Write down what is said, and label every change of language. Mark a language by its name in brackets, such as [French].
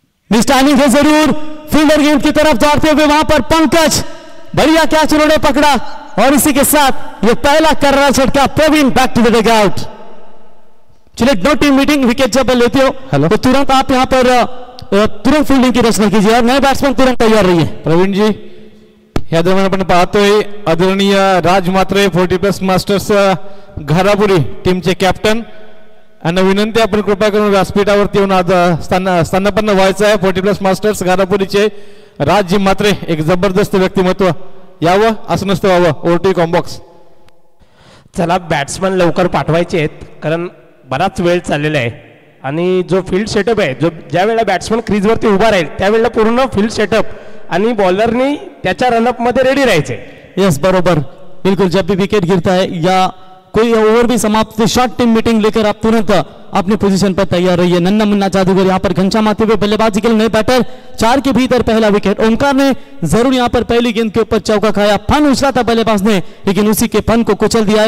[Hindi] Miss timing है जरूर. Fielder गेंद की तरफ दौड़ते हुए वहां पर पंकज बढ़िया कैच उन्होंने पकड़ा और इसी के साथ ये पहला कर्रा झटका. [English] Praveen back to the dugout. [Hindi] चलिए [English] No team meeting. [Hindi] विकेट जब लेते हो तो तुरंत आप यहां पर तुरंत फील्डिंग की रचना कीजिए और नए बैट्समैन तुरंत तैयार रहिए. [Marathi] प्रवीण जी या दरम्यान आपण पाहतोय आदरणीय राज म्हात्रे 40+ मास्टर्स घारापुरी टीमचे कॅप्टन यांना विनंती आपण कृपया करून व्यासपीठावरती येऊन आज स्थानापन्न व्हायचं आहे. 40+ मास्टर्स घारापुरीचे राज म्हात्रे एक जबरदस्त व्यक्तिमत्व. यावं असं नसतं व्हावं. Over combox. चला बॅट्समन लवकर पाठवायचे आहेत कारण बराच वेळ चाललेला आहे आणि जो फील्ड सेटअप आहे जो ज्या वेळेला बॅट्समन क्रीजवरती उभा राहील त्यावेळेला पूर्ण फील्ड सेटअप आणि बॉलरनी त्याच्या रनअप मध्ये रेडी राहायचे. यस बरोबर, बिल्कुल. [Hindi] जब भी विकेट गिरता है या कोई ओवर भी समाप्त, शॉर्ट टीम मीटिंग लेकर आप तुरंत अपने पोजीशन पर तैयार रहिए. नन्ना मुन्ना जादूगर यहाँ पर घंटा मारते हुए बल्लेबाजी के लिए नए बैटर. 4 के भीतर पहला विकेट. ओमकार ने जरूर यहाँ पर पहली गेंद के ऊपर चौका खाया. फन उछला था बल्लेबाज ने, लेकिन उसी के फन को कुचल दिया है.